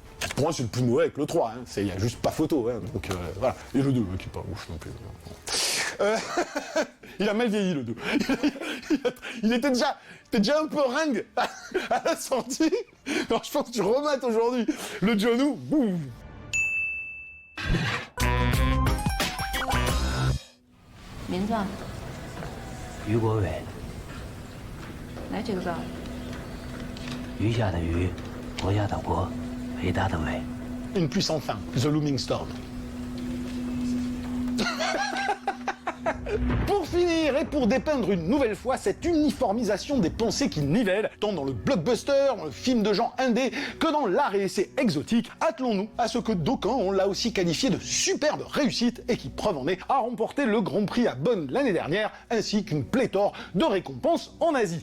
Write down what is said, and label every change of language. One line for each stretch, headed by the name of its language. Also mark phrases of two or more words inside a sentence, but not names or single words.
French: Pour moi, c'est le plus mauvais avec le 3, hein. Il n'y a juste pas photo, hein. Donc voilà. Et le 2, qui est pas ouf non plus. Il a mal vieilli, le 2. Il était déjà un peu ringue à la sortie. Alors je pense que tu remates aujourd'hui le John Woo. Boum.
Chinese: 名字啊？于国伟，来这个字儿。余下的余，国家的国，伟大的伟。
French: Une puissante fin, The Looming Storm. Pour finir, et pour dépeindre une nouvelle fois cette uniformisation des pensées qui nivellent, tant dans le blockbuster, dans le film de genre indé, que dans l'art et essai exotique, attelons-nous à ce que d'aucuns ont là aussi qualifié de superbe réussite et qui, preuve en est, a remporté le Grand Prix à Bonn l'année dernière, ainsi qu'une pléthore de récompenses en Asie.